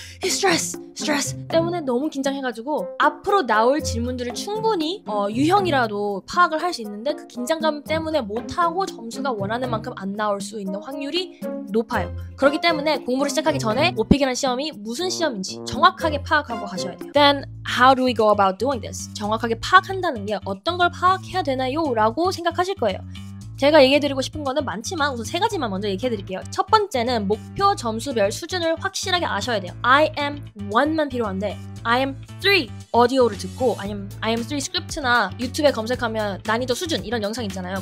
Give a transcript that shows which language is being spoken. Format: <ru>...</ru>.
<ko>스트레스 때문에 너무 긴장해가지고 앞으로 나올 질문들을 충분히 유형이라도 파악을 할 수 있는데 그 긴장감 때문에 못하고 점수가 원하는 만큼 안 나올 수 있는 확률이 높아요. 그렇기 때문에 공부를 시작하기 전에 오픽이라는 시험이 무슨 시험인지 정확하게 파악하고 가셔야 돼요.</ko> <en>Then how do we go about doing this?</en> <ko>정확하게 파악한다는 게 어떤 걸 파악해야 되나요? 라고 생각하실 거예요. 제가 얘기해드리고 싶은 거는 많지만 우선 3가지만 먼저 얘기해드릴게요. 첫 번째는 목표 점수별 수준을 확실하게 아셔야 돼요. IM1만 필요한데 IM3 오디오를 듣고 아니면 IM3 스크립트나 유튜브에 검색하면 난이도 수준 이런 영상 있잖아요.</ko>